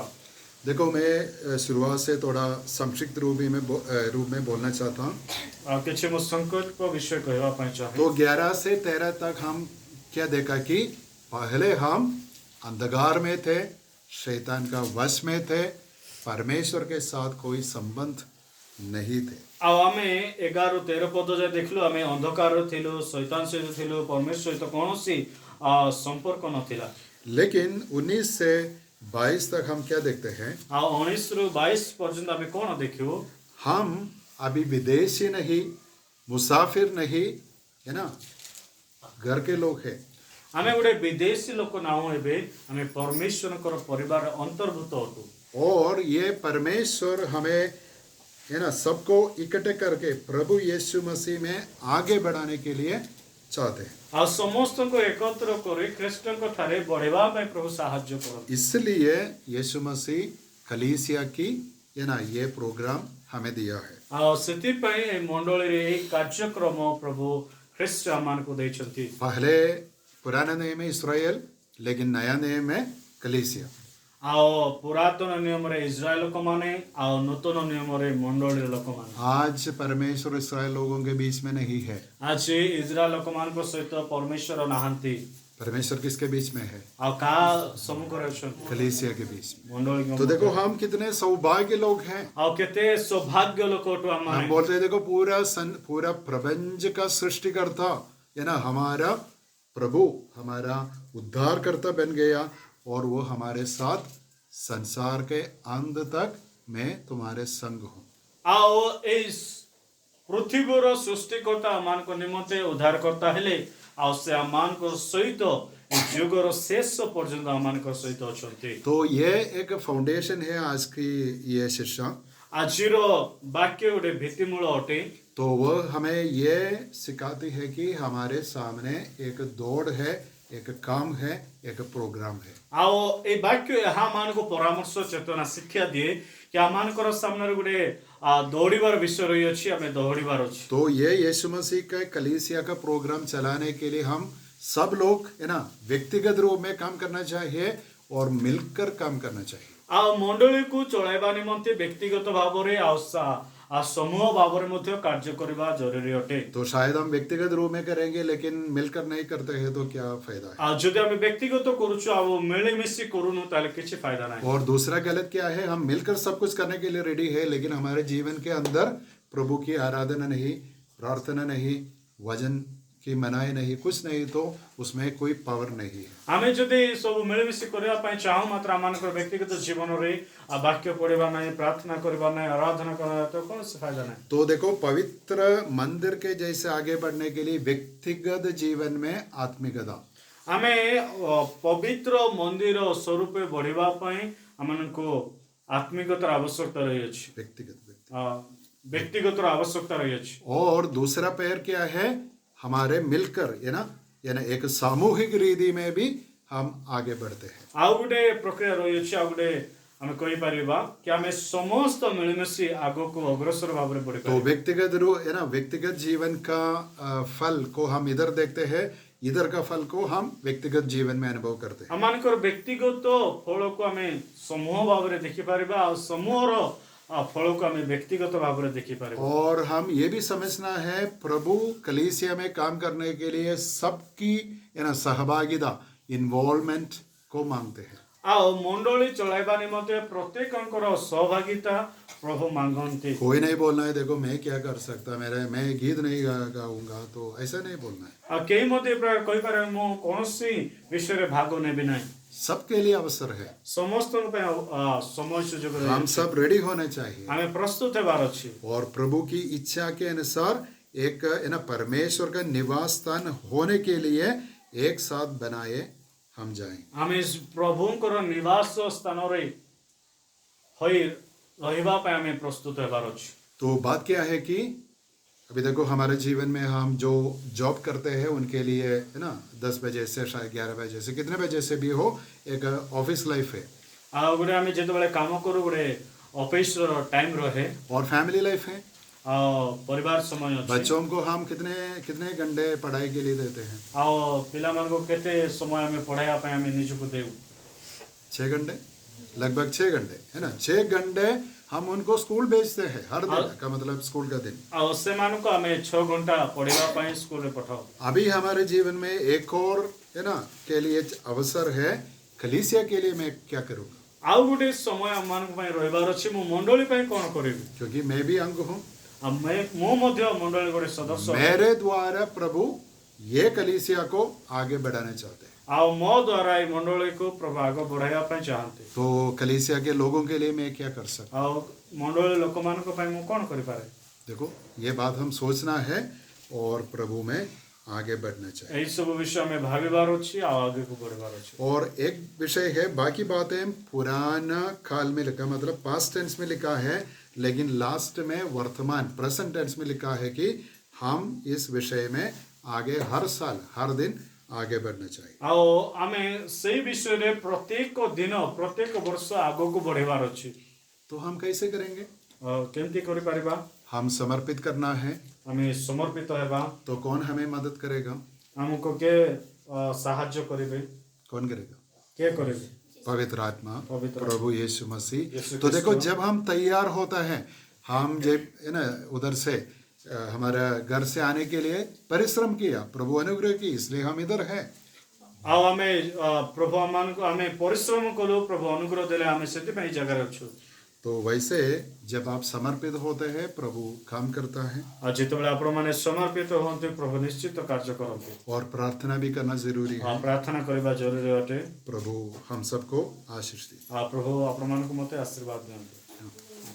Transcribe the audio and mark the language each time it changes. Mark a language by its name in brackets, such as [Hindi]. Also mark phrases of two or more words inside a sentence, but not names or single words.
[Hindi] देखो मैं शुरुआत से थोड़ा संक्षिप्त रूप में बोलना चाहता हूँ। [Odia] କିଛି ମୋ ସଂକଳ୍ପ ବିଷୟ କହିବା ପାଇଁ ଚାହେଁ। [Hindi] तो 11 से 13 तक हम क्या देखा कि पहले हम अंधकार में थे, शैतान का वश में थे, परमेश्वर के साथ कोई संबंध नहीं थे। [Odia] ଆଉ ଆମେ 11-13 ପଦ ଯାଏ ଦେଖିଲୁ ଆମେ ଅନ୍ଧକାରରେ ଥିଲୁ, ଶୈତାନ ସହିତ ଥିଲୁ, ପରମେଶ୍ୱର ସହିତ କୌଣସି ସମ୍ପର୍କ ନଥିଲା। [Hindi] लेकिन 19 से 22 तक हम क्या देखते हैं? [Odia] ଆଉ 19 ରୁ 22 ପର୍ଯ୍ୟନ୍ତ ଆମେ କଣ ଦେଖିବୁ? [Hindi] हम अभी विदेशी नहीं, मुसाफिर नहीं, है ना, घर के लोग हैं। [Odia] ଆମେ ଗୋଟେ ବିଦେଶୀ ଲୋକ ନାହୁଁ, ଏବେ ଆମେ ପରମେଶ୍ୱରଙ୍କର ପରିବାର ଅନ୍ତର୍ଭୁକ୍ତ ଅଟୁ। [Hindi] और ये परमेश्वर हमें, है ना, सबको इकट्ठे करके प्रभु यीशु मसीह में आगे बढ़ाने के लिए चाहते हैं। [Odia] ଆଉ ସମସ୍ତଙ୍କୁ ଏକତ୍ର କରି ଖ୍ରୀଷ୍ଟଙ୍କ ଠାରେ ବଢିବା ପାଇଁ ପ୍ରଭୁ ସାହାଯ୍ୟ କରନ୍ତି। [Hindi] इसलिए यीशु मसीह कलीसिया की, है ना, ये प्रोग्राम हमें दिया है। [Odia] ଆଉ ସେଥିପାଇଁ ଏ ମଣ୍ଡଳୀରେ ଏହି କାର୍ଯ୍ୟକ୍ରମ ପ୍ରଭୁ ଖ୍ରୀଷ୍ଟ ଆମମାନଙ୍କୁ ଦେଇଛନ୍ତି। [Hindi] पहले पुराना नियम में इस्राएल, लेकिन नया नियम में कलीसिया। [Odia] ଆଉ ପୁରାତନ ନିୟମରେ ଇସ୍ରାଏଲ ଲୋକମାନେ ଆଉ ନୂତନ ନିୟମରେ ମଣ୍ଡଳୀର ଲୋକମାନେ। [Hindi] आज परमेश्वर इस्राएल लोगों के बीच में नहीं है। [Odia] ଆଜି ଇସ୍ରାଏଲ ଲୋକମାନଙ୍କ ସହିତ ପରମେଶ୍ୱର ନାହାନ୍ତି। [Hindi] परमेश्वर किसके बीच में है? [Odia] ଆଉ କାହା ସମ୍ମୁଖରେ ଅଛନ୍ତି? [Hindi] कलीसिया के बीच में। [Odia] ମଣ୍ଡଳୀ। [Hindi] तो देखो हम कितने सौभाग्य लोग हैं। [Odia] ଆଉ କେତେ ସୌଭାଗ୍ୟ ଲୋକ ଅଟୁ [Hindi] हम [Odia] ଆମେ। [Hindi] बोलते हैं देखो पूरा प्रपंच का सृष्टिकर्ता, है ना, हमारा प्रभु, हमारा उद्धारकर्ता बन गया और वो हमारे साथ संसार के अंत तक मैं तुम्हारे संग हूँ। [Odia] ଆଉ ଏଇ ପୃଥିବୀର ସୃଷ୍ଟିକର୍ତ୍ତା ଆମମାନଙ୍କ ନିମନ୍ତେ ଉଦ୍ଧାରକର୍ତ୍ତା ହେଲେ ଆଉ ସେ ଆମମାନଙ୍କ ସହିତ ଏ ଯୁଗର ଶେଷ ପର୍ଯ୍ୟନ୍ତ ଆମମାନଙ୍କ ସହିତ ଅଛନ୍ତି। [Hindi] तो ये एक फाउंडेशन है आज की ये शिक्षा। [Odia] ଆଜିର ବାକ୍ୟ ଗୋଟେ ଭିତ୍ତିମୂଳ ଅଟେ। [Hindi] तो वह हमें ये सिखाती है कि हमारे सामने एक दौड़ है, एक काम है, एक प्रोग्राम है। [Odia] ଆଉ ଏ ବାକ୍ୟ ଏହା ଆମମାନଙ୍କୁ ପରାମର୍ଶ ଚେତନା ଶିକ୍ଷା ଦିଏ କି ଆମମାନଙ୍କର ସାମ୍ନାରେ ଗୋଟେ ଦୌଡ଼ିବାର ବିଷୟ ରହିଅଛି, ଆମେ ଦୌଡ଼ିବାର ଅଛି। [Hindi] तो ये यीशु मसीह का कलीसिया का प्रोग्राम चलाने के लिए हम सब लोग, है ना, व्यक्तिगत रूप में काम करना चाहिए और मिलकर काम करना चाहिए। [Odia] ଆଉ ମଣ୍ଡଳୀକୁ ଚଳାଇବା ନିମନ୍ତେ ବ୍ୟକ୍ତିଗତ ଭାବରେ ଆଉ ସମୂହ ଭାବରେ ମଧ୍ୟ କାର୍ଯ୍ୟ କରିବା ଜରୁରୀ ଅଟେ। [Hindi] तो शायद हम व्यक्तिगत रूप में करेंगे लेकिन मिलकर नहीं करते हैं तो क्या फायदा है? [Odia] ଆଉ ଯଦି ଆମେ ବ୍ୟକ୍ତିଗତ କରୁଛୁ ଆଉ ମିଳିମିଶି କରୁନୁ ତାହେଲେ କିଛି फायदा ନାହିଁ। [Hindi] और दूसरा गलत क्या है? हम मिलकर सब कुछ करने के लिए रेडी है लेकिन हमारे जीवन के अंदर प्रभु की आराधना नहीं, प्रार्थना नहीं, वचन की मनाई नहीं, कुछ नहीं, तो उसमें कोई पावर नहीं है। [Odia] ଆମେ ଯଦି ସବୁ ମିଳିମିଶି କରିବା ପାଇଁ ଚାହୁଁ ମାତ୍ର ଆମମାନଙ୍କର ବ୍ୟକ୍ତିଗତ ଜୀବନରେ ବାକ୍ୟ ପଢିବା ନାହିଁ, ପ୍ରାର୍ଥନା କରିବା ନାହିଁ, ଆରାଧନା କରିବା ତ କୌଣସି फायदा ନାହିଁ। [Hindi] तो देखो पवित्र मंदिर के जैसे आगे बढ़ने के लिए व्यक्तिगत जीवन में आत्मिकता, [Odia] ଆମେ ପବିତ୍ର ମନ୍ଦିର ସ୍ୱରୂପେ ବଢିବା ପାଇଁ ଆମମାନଙ୍କୁ ଆତ୍ମିକତାର ଆବଶ୍ୟକତା ରହିଅଛି, [Hindi] व्यक्तिगत। [Odia] ବ୍ୟକ୍ତିଗତର ଆବଶ୍ୟକତା ରହିଅଛି। [Hindi] और दूसरा पैर क्या है? हमारे मिलकर, है ना, यानी एक सामूहिक रीति में भी हम आगे बढ़ते हैं। [Odia] ଆଉ ଗୋଟେ ପ୍ରକ୍ରିୟା ରହିଅଛି, ଆଉ ଗୋଟେ ଆମେ କହିପାରିବା କି ଆମେ ସମସ୍ତ ମିଳିମିଶି ଆଗକୁ ଅଗ୍ରସର ଭାବରେ [Hindi] तो [Odia] ବଢିପାରିବା। [Hindi] व्यक्तिगत रूप, है ना, व्यक्तिगत जीवन का फल को हम इधर देखते हैं, इधर का फल को हम व्यक्तिगत जीवन में अनुभव करते हैं। [Odia] ଆମମାନଙ୍କର ବ୍ୟକ୍ତିଗତ ଫଳକୁ ଆମେ ସମୂହ ଭାବରେ ଦେଖିପାରିବା ଆଉ ସମୂହର ଫଳକୁ ଆମେ ବ୍ୟକ୍ତିଗତ ଭାବରେ ଦେଖିପାରିବା। [Hindi] और हम ये भी समझना है प्रभु कलीसिया में काम करने के लिए सबकी, है ना, सहभागिता, इन्वॉल्वमेंट को मांगते हैं। [Odia] ଆଉ ମଣ୍ଡଳୀ ଚଳାଇବା ନିମନ୍ତେ ପ୍ରତ୍ୟେକଙ୍କର ସହଭାଗିତା ପ୍ରଭୁ ମାଗନ୍ତି। [Hindi] कोई नहीं बोलना है देखो मैं क्या कर सकता, मैं गीत नहीं गाऊंगा, तो ऐसा नहीं बोलना है। [Odia] ଆଉ କେହି ମଧ୍ୟ ଏ ପ୍ରକାର କହିପାରେ ମୁଁ କୌଣସି ବିଷୟରେ ଭାଗ ନେବି ନାହିଁ। [Hindi] सबके लिए अवसर है, [Odia] ସମସ୍ତଙ୍କ ପାଇଁ ସମୟ ସୁଯୋଗ [Hindi] हम [Odia] ରହିଛି। [Hindi] सब रेडी होने चाहिए [Odia] ଆମେ ପ୍ରସ୍ତୁତ ହେବାର ଅଛି। [Hindi] और प्रभु की इच्छा के अनुसार एक, है ना, परमेश्वर का निवास स्थान होने के लिए एक साथ बनाए हम जाएं। [Odia] ଆମେ ପ୍ରଭୁଙ୍କର ନିବାସ ସ୍ଥାନରେ ହୋଇ ରହିବା ପାଇଁ ଆମେ ପ୍ରସ୍ତୁତ ହେବାର ଅଛି। [Hindi] तो बात क्या है कि अभी देखो हमारे जीवन में हम जो जॉब करते हैं उनके लिए, है ना, 10 बजे से शायद 11 बजे से कितने बजे से भी हो, एक [English] office life [Hindi] है [Odia] ଆଉ ଗୋଟେ ଆମେ ଯେତେବେଳେ କାମ କରୁ ଗୋଟେ ଅଫିସର ଟାଇମ ରହେ [Hindi] और [English] family life [Hindi] है। [Odia] ଆଉ ପରିବାର ସମୟ ଅଛି। [Hindi] बच्चों को हम कितने कितने घंटे पढ़ाई के लिए देते हैं? [Odia] ଆଉ ପିଲାମାନଙ୍କୁ କେତେ ସମୟ ଆମେ ପଢ଼ାଇବା ପାଇଁ ଆମେ ନିଜକୁ ଦେଉ। [Hindi] 6 घंटे, लगभग 6 घंटे, है ना। 6 घंटे हम उनको स्कूल भेजते हैं हर दिन, का मतलब स्कूल का दिन। [Odia] ଆଉ ସେମାନଙ୍କୁ ଆମେ 6 ଘଣ୍ଟା ପଢିବା ପାଇଁ ସ୍କୁଲରେ ପଠାଉ। [Hindi] अभी हमारे जीवन में एक और, है ना, के लिए अवसर है, कलीसिया के लिए मैं क्या करूँगा, [Odia] ଆଉ ଗୋଟେ ସମୟ ଆମମାନଙ୍କ ପାଇଁ ରହିବାର ଅଛି, ମୁଁ ମଣ୍ଡଳୀ ପାଇଁ କ'ଣ କରିବି। [Hindi] क्योंकि मैं भी अंग हूँ। [Odia] ମୁଁ ମଧ୍ୟ ମଣ୍ଡଳୀ ଗୋଟେ ସଦସ୍ୟ। [Hindi] मेरे द्वारा प्रभु ये कलीसिया को आगे बढ़ाना चाहते हैं। [Odia] ଆଉ ମୋ ଦ୍ୱାରା ଏଇ ମଣ୍ଡଳୀକୁ ପ୍ରଭୁ ଆଗ ବଢାଇବା ପାଇଁ ଚାହାନ୍ତି। [Hindi] तो कलीसिया के लोगों के लिए मैं क्या कर सकता हूँ? [Odia] ଆଉ ମଣ୍ଡଳୀ ଲୋକମାନଙ୍କ ପାଇଁ ମୁଁ କ'ଣ କରିପାରେ। [Hindi] देखो, ये बात हम सोचना है और प्रभु में आगे बढ़ना चाहिए। [Odia] ଏଇ ସବୁ ବିଷୟ ଆମେ ଭାବିବାର ଅଛି ଆଉ ଆଗକୁ ବଢିବାର ଅଛି। [Hindi] और एक विषय है, बाकी बातें पुराना काल में लिखा, मतलब [English] past tense [Hindi] में लिखा है, लेकिन लास्ट में वर्तमान [English] present tense [Hindi] में लिखा है कि हम इस विषय में आगे हर साल हर दिन आगे बढ़ना चाहिए। [Odia] ଆଉ ଆମେ ସେଇ ବିଷୟରେ ପ୍ରତ୍ୟେକ ଦିନ ପ୍ରତ୍ୟେକ ବର୍ଷ ଆଗକୁ ବଢିବାର ଅଛି। [Hindi] तो हम कैसे करेंगे? [Odia] କେମିତି କରିପାରିବା? [Hindi] हम समर्पित करना है, [Odia] ଆମେ ସମର୍ପିତ ହେବା। [Hindi] तो कौन हमें मदद करेगा? [Odia] ଆମକୁ କିଏ ସାହାଯ୍ୟ କରିବେ? [Hindi] कौन करेगा? [Odia] କିଏ କରିବେ? [Hindi] पवित्र आत्मा, [Odia] पवित्र [Hindi] प्रभु यीशु मसीह। [Odia] यीशु [Hindi] तो देखो, [Odia] क्रिस्ट। [Hindi] जब हम तैयार होता है, हम जब, है ना, उधर से हमारा घर से आने के लिए परिश्रम किया, प्रभु अनुग्रह की, इसलिए हम इधर हैं। [Odia] ଆଉ ଆମେ ପ୍ରଭୁ ଆମମାନଙ୍କୁ ଆମେ ପରିଶ୍ରମ କଲୁ, ପ୍ରଭୁ ଅନୁଗ୍ରହ ଦେଲେ, ଆମେ ସେଥିପାଇଁ ଜାଗାରେ ଅଛୁ। [Hindi] तो वैसे जब आप समर्पित होते हैं, प्रभु काम करता है। [Odia] ଆଉ ଯେତେବେଳେ ଆପଣମାନେ ସମର୍ପିତ ହୁଅନ୍ତି, ପ୍ରଭୁ ନିଶ୍ଚିତ କାର୍ଯ୍ୟ କରନ୍ତି। [Hindi] और प्रार्थना भी करना जरूरी है। [Odia] ପ୍ରାର୍ଥନା କରିବା ଜରୁରୀ ଅଟେ। [Hindi] प्रभु हम सबको आशीष दे। [Odia] ଆଉ ପ୍ରଭୁ ଆପଣମାନଙ୍କୁ ମୋତେ ଆଶୀର୍ବାଦ ଦିଅନ୍ତୁ।